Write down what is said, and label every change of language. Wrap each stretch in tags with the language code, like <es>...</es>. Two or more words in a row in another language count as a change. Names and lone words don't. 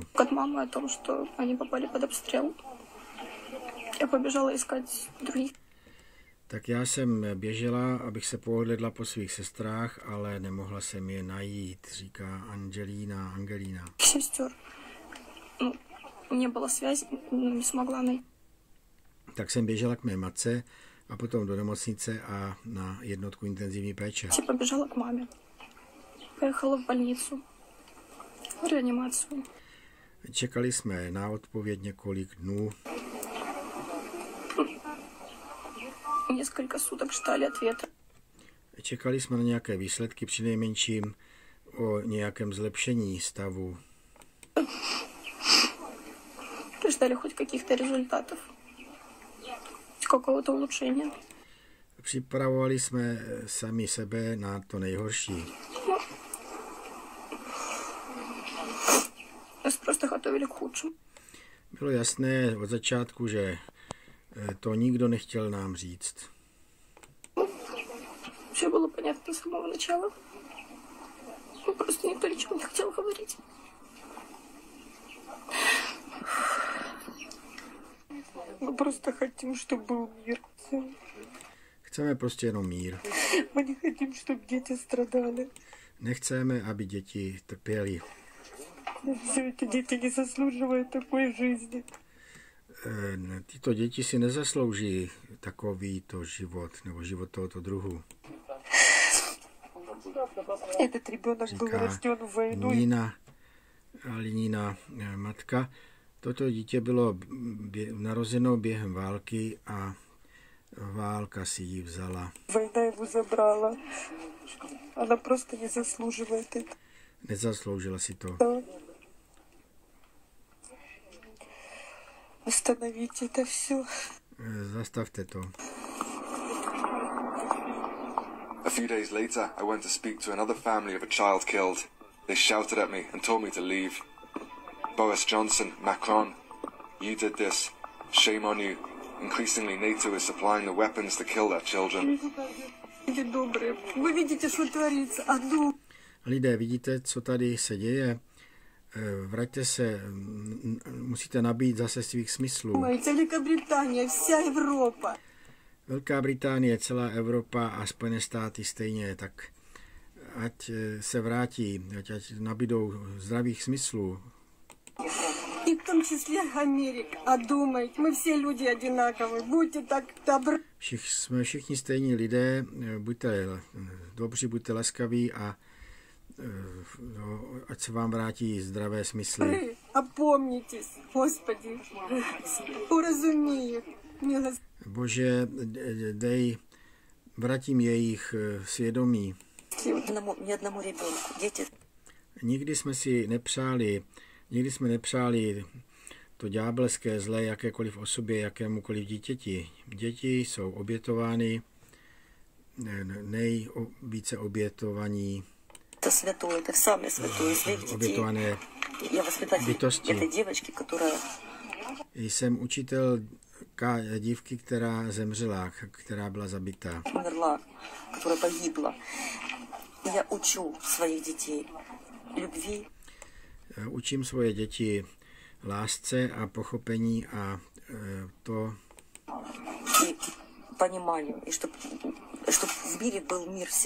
<ru>От мамы о том, что они попали под обстрел. Я побежала искать других.</ru> <cs>Tak já jsem běžela, abych se pohledla po svých sestrách, ale nemohla jsem je najít, říká Angelína.</cs> <ru>Сестер. Ну, не было связи, не смогла найти.</ru> <cs>Tak jsem běžela k mé matce a potom do nemocnice a na jednotku intenzivní péče.</cs> <ru>Я побежала к маме. Поехала в больницу. В реанимацию.</ru> <cs>Čekali jsme na odpověď několik dnů.</cs> <ru>Несколько суток ждали ответа.</ru> <cs>Čekali jsme na nějaké výsledky, přinejmenším o nějakém zlepšení stavu.</cs> <ru>Ждали хоть каких-то результатов. Какого-то улучшения.</ru> <cs>Připravovali jsme sami sebe na to nejhorší.</cs> <ru>Нас просто готовили к худшему. Bylo jasné od začátku, že to nikdo nechtěl nám říct. Все было понятно с самого начала. Просто никто ничего не хотел говорить. Мы просто хотим, чтобы был мир. Все.</ru> <cs>Chceme prostě jenom mír.</cs> <ru>Мы не хотим, чтобы дети страдали.</ru> <cs>Nechceme, aby děti trpěly.</cs> <ru>Все эти дети не заслуживают такой жизни.</ru> <cs>Tyto děti si nezaslouží takovýto život, nebo život tohoto druhu.</cs> <ru>Этот ребенок был рожден в войну.</ru> <cs>Nina matka. Toto dítě bylo narozeno během války a válka si ji vzala.</cs> <ru>Война его забрала. Она просто не заслуживает это.</ru> <cs>Nezasloužila si to.</cs> <ru>Остановите это все.</ru> <cs>Zastavte to.</cs> <en>A few days later, I went to speak to another family of a child killed. They shouted at me and told me to leave. Boris Johnson, Macron, you did this. Shame on you. Increasingly, NATO is supplying the weapons to kill their children.</en> <ru>Вы видите, что творится.</ru> <cs>Lidé, vidíte, co tady se děje? Vraťte se, musíte nabít zase svých smyslů.</cs> <ru>Великобритания, вся Европа.</ru> <cs>Velká Británie, celá Evropa a Spojené státy stejně, tak ať se vrátí, ať nabídou zdravých smyslů.</cs> <ru>И в том числе Америка. Одумайте, мы все люди одинаковые. Будьте так добры.</ru> <cs>Jsme všichni stejní lidé, buďte dobří, buďte laskaví a ať se vám vrátí zdravé smysly.</cs> <ru>Опомнитесь, Господи, уразумей.</ru> <cs>Bože, vrátím jejich svědomí.</cs> <ru>Ни одному ребенку, дети.</ru> <cs>Nikdy jsme nepřáli to ďábelské zlé jakékoliv osobě, jakémukoliv dítěti. Děti jsou obětovány, nejvíce obětovaní.</cs> <ru>Это святое, это самое святое.</ru> <cs>Obětované bytosti. Jsem učitelka dívky, která zemřela, která byla zabitá.</cs> <ru>Умерла, которая погибла. Я учу своих детей любви.</ru> <cs>Učím svoje děti lásce a pochopení a to</cs> <ru>пониманию, и чтобы в мире был мир все.</ru>